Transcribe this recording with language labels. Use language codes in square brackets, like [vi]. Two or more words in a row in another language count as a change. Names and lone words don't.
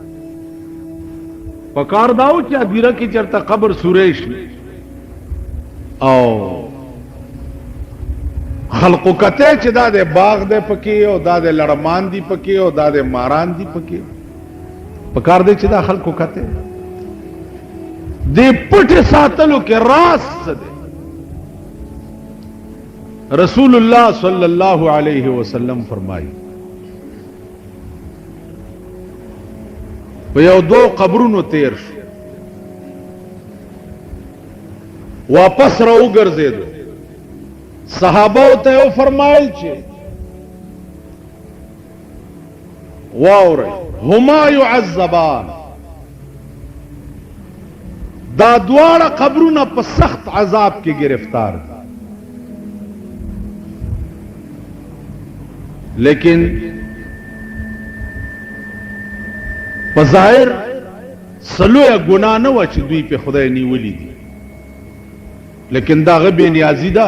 [ps] پکار داو چې ادیره کې چرته قبر سورې شي او خلقو کته چې دا د باغ دی پکې او دا د لړمان دی پکې او دا د ماران دی پکې، پکار دے چې دا خلقو کته دے پټ ساتلو کې راز څه دی. رسول اللہ [ar] صلی اللہ علیہ وسلم [ps] فرمائی په یو دو قبرونو تیر شو، واپس را وګرځېدو. صحابه ته یو فرمایل چې واورئ [ar] هما يعذبان، [ps] دا دواړه قبرونه په سخت عذاب کې گرفتار دي. لیکن په ظاهر سلوه ګناه نه و چې دوی په خدای نیولې دي، لیکن دا غبې نیازي ده.